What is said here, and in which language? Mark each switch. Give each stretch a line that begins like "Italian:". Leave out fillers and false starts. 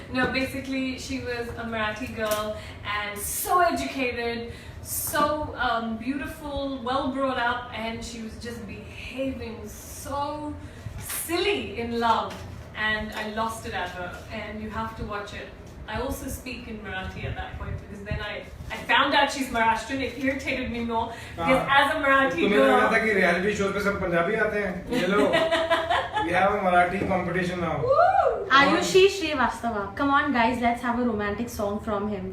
English: No, basically she was a Marathi girl and so educated, so beautiful, well brought up, and she was just behaving so silly in love. and I lost it at her, and you have to watch it. I also speak in Marathi at that point because then I found out she's Maharashtrian. It irritated me more because as a Marathi
Hindi: तुम्हें लगा था
English: girl.
Hindi: कि reality show पे सब पंजाबी आते हैं? ये लो,
English: we have a Marathi competition now. Woo! Ayushi Shrivastava. Come on, guys, let's have a romantic song from him.